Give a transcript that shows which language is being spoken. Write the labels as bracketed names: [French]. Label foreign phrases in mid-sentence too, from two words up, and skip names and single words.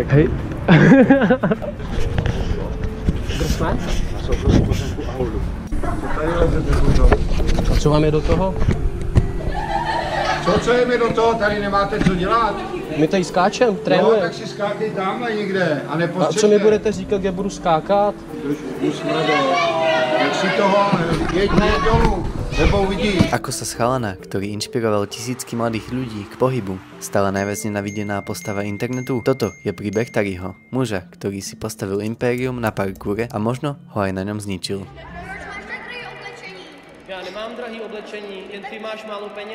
[Czech] Hej. A co vám je do toho? Co je mi do toho? Tady nemáte co dělat? My tady skáčem, No, trénujeme. tak si skákej tamhle někde a A nepostřežte. co mi budete říkat, kde budu skákat? Jak si toho, jeď dolů, nebo uvidíš. [Slovak] Ako sa z chalana, ktorý inšpiroval tisícky mladých ľudí k pohybu, stala najviac nenávidená postava internetu? Toto je príbeh Tariho, muža, ktorý si postavil impérium na parkoure a možno ho aj na ňom zničil. [Czech] Já nemám drahý oblečení, jen ty máš málo peněz.